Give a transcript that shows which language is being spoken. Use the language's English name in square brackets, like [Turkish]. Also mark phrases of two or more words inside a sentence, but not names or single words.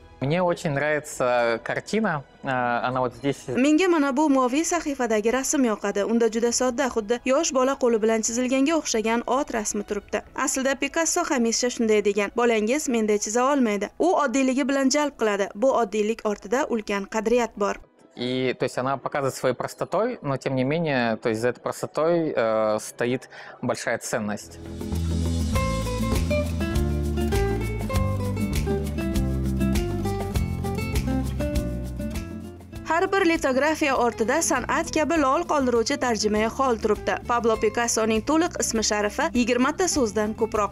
[Russian] Мне очень nравится kартина. Она вот здесь. [Uzbek] Menga mana bu moviy sahifadagi rasm yoqadi. Unda juda sodda, xuddi yosh bola qo'li bilan chizilganga o'xshagan ot rasmi turibdi. Aslida Picasso hamisha shunday degan: "Bolangiz menday chiza olmaydi." U oddiyligi bilan jalb qiladi. Bu oddiylik ortida ulkan qadriyat bor. [Russian] И то есть она показывает своей простотой, но тем не менее, то есть за этой простотой стоит большая ценность. [Uzbek] Har bir litografiya ortida san'at kabi lol qoldiruvchi tarjimai hol turibdi. Pablo Picassoning to'liq ismi sharifi 20 ta so'zdan ko'proq.